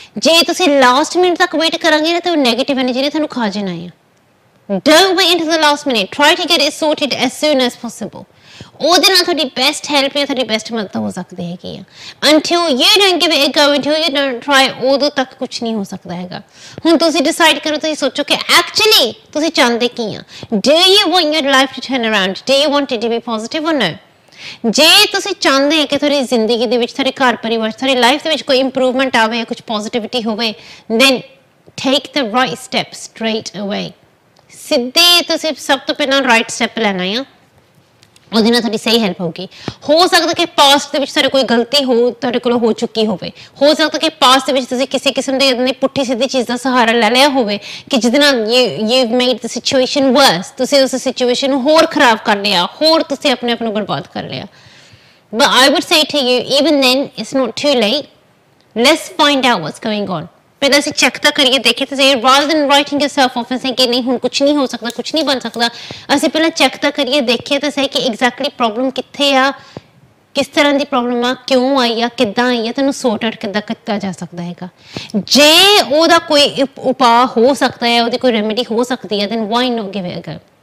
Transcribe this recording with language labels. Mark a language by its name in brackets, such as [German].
[Punjabi] ਜੇ ਤੁਸੀਂ last minute ਤੱਕ ਵੇਟ ਕਰਾਂਗੇ ਨਾ, ਤਾਂ ਉਹ ਨੈਗੇਟਿਵ ਐਨਰਜੀ ਨੇ ਤੁਹਾਨੂੰ ਖਾ ਜਾਣਾ ਹੈ. [English] Don't wait until the last minute. Try to get it sorted as soon as possible. [Punjabi] ਉਹਦੇ ਨਾਲ ਤੁਹਾਡੀ ਬੈਸਟ ਹੈਲਪ ਜਾਂ ਤੁਹਾਡੀ ਬੈਸਟ ਮਦਦ ਹੋ ਸਕਦੀ ਹੈਗੀ ਆ. [English] Until you don't give it a go, until you don't try, [Punjabi] ਉਦੋਂ ਤੱਕ ਕੁਝ ਨਹੀਂ ਹੋ ਸਕਦਾ ਹੈਗਾ. ਹੁਣ ਤੁਸੀਂ ਡਿਸਾਈਡ ਕਰੋ, ਤੁਸੀਂ ਸੋਚੋ ਕਿ ਐਕਚੁਅਲੀ ਤੁਸੀਂ ਚਾਹੁੰਦੇ ਕੀ ਆ. [English] Do you want your life to turn around? Do you want it to be positive or no? [Punjabi] ਜੇ ਤੁਸੀਂ ਚਾਹੁੰਦੇ ਕਿ ਤੁਹਾਡੀ ਜ਼ਿੰਦਗੀ ਦੇ ਵਿੱਚ, ਤੁਹਾਡੇ ਘਰ ਪਰਿਵਾਰ, ਤੁਹਾਡੀ ਲਾਈਫ ਦੇ ਵਿੱਚ ਕੋਈ ਇੰਪਰੂਵਮੈਂਟ ਆਵੇ, ਕੁਝ ਪੋਜ਼ਿਟਿਵਿਟੀ ਹੋਵੇ, [English] then take the right step straight away. [Punjabi] ਸਿੱਧੇ ਤੁਸੀਂ ਸਭ ਤੋਂ ਪਹਿਲਾਂ ਰਾਈਟ ਸਟੈਪ ਲੈਣਾ ਆ, ਉਹਦੇ ਨਾਲ ਤੁਹਾਡੀ ਸਹੀ ਹੈਲਪ ਹੋਊਗੀ. ਹੋ ਸਕਦਾ ਕਿ ਪਾਸਟ ਦੇ ਵਿੱਚ ਤੁਹਾਡੇ ਕੋਈ ਗਲਤੀ ਤੁਹਾਡੇ ਕੋਲੋਂ ਹੋ ਚੁੱਕੀ ਹੋਵੇ, ਹੋ ਸਕਦਾ ਕਿ ਪਾਸਟ ਦੇ ਵਿੱਚ ਤੁਸੀਂ ਕਿਸੇ ਕਿਸਮ ਦੀ ਪੁੱਠੀ ਸਿੱਧੀ ਚੀਜ਼ ਦਾ ਸਹਾਰਾ ਲੈ ਲਿਆ ਹੋਵੇ ਕਿ ਜਿਹਦੇ ਨਾਲ [English] you've made the situation worse. [Punjabi] ਤੁਸੀਂ ਉਸ ਸਿਚੁਏਸ਼ਨ ਨੂੰ ਹੋਰ ਖਰਾਬ ਕਰ ਲਿਆ, ਹੋਰ ਤੁਸੀਂ ਆਪਣੇ ਆਪ ਨੂੰ ਬਰਬਾਦ ਕਰ ਲਿਆ. [English] But I would say to you, even then, it's not too late. Let's find out what's going on. [Punjabi] ਪਹਿਲਾਂ ਅਸੀਂ ਚੈੱਕ ਤਾਂ ਕਰੀਏ, ਦੇਖੀਏ ਤਾਂ ਸਹੀ, [English] rather than writing yourself off and saying [Punjabi] ਕਿ ਨਹੀਂ ਹੁਣ ਕੁਛ ਨਹੀਂ ਹੋ ਸਕਦਾ, ਕੁਛ ਨਹੀਂ ਬਣ ਸਕਦਾ, ਅਸੀਂ ਪਹਿਲਾਂ ਚੈੱਕ ਤਾਂ ਕਰੀਏ, ਦੇਖੀਏ ਤਾਂ ਸਹੀ ਕਿ ਐਗਜ਼ੈਕਟਲੀ ਪ੍ਰੋਬਲਮ ਕਿੱਥੇ ਆ, ਕਿਸ ਤਰ੍ਹਾਂ ਦੀ ਪ੍ਰੋਬਲਮ ਆ, ਕਿਉਂ ਆਈ ਆ, ਕਿੱਦਾਂ ਆਈ ਆ, ਤੈਨੂੰ ਸੌਰਟ ਆਊਟ ਕਿੱਦਾਂ ਕੀਤਾ ਜਾ ਸਕਦਾ ਹੈਗਾ. ਜੇ ਉਹਦਾ ਕੋਈ ਉਪਾਅ ਹੋ ਸਕਦਾ ਹੈ, ਉਹਦੀ ਕੋਈ ਰੈਮੇਡੀ ਹੋ ਸਕਦੀ ਹੈ, [English] then why not give it a go?